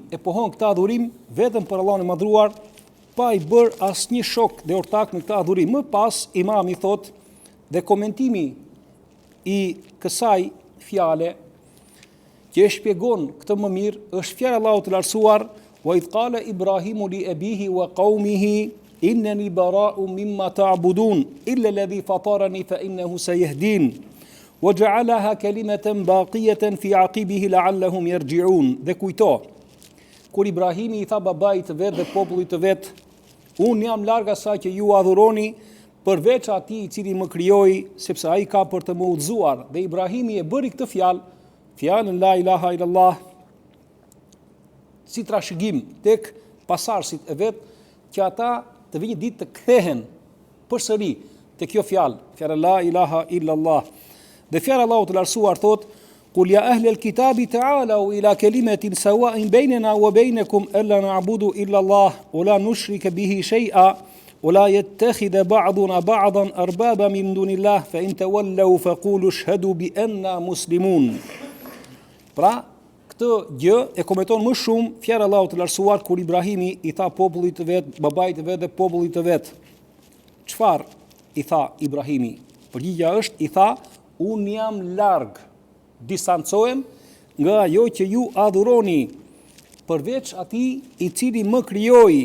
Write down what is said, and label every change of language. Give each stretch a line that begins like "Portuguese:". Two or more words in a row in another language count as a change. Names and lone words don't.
Albanian: E pohon këtë adhurim vetëm për Allahun e madhruar, pa i bërë asnjë shok dhe ortak në këtë adhurim. Më pas imami thot dhe komentimi i kësaj fjale që e shpjegon këtë më mirë është fjala e Allahut të lartësuar:
Arabic: "وإذ قال إبراهيم لأبيه وقومه إنني براء مما تعبدون إلا الذي فطرني فإنه سيهدين وجعلها كلمة باقية في عقبه لعلهم يرجعون."
Albanian: Dhe kujto kur Ibrahimi i tha babait të vet dhe popullit të vet: "Unë jam larg asaj që ju adhuroni përveç atij i cili më krijoi, sepse ai ka për të më udhëzuar." Dhe Ibrahimi e bëri këtë fjalën
Arabic: لا إله إلا الله,
Albanian: si trashëgim tek pasardhësit e vet, që ata të vijnë ditë të kthehen përsëri te kjo fjala
Arabic: لا إله إلا الله.
Albanian: Dhe fjala Allahu të lartësuar thot:
Arabic: "قل يا أهل الكتاب تعالوا إلى كلمة سواء بيننا وبينكم ألا نعبد إلا الله ولا نشرك به شيئا ولا يتخذ بعضنا بعضا أربابا من دون الله فإن تولوا فقولوا اشهدوا بأنا مسلمون."
Albanian: Pra, këtë gjë e komenton më shumë fjala Allahu të lartësuar kur Ibrahimi i tha popullit të vet, babait të vet dhe popullit të vet. Çfarë i tha Ibrahimi? Përgjigjja është, i tha: "Unë jam larg, distancohem nga ajo që ju adhuroni përveç atij i cili më krijoi."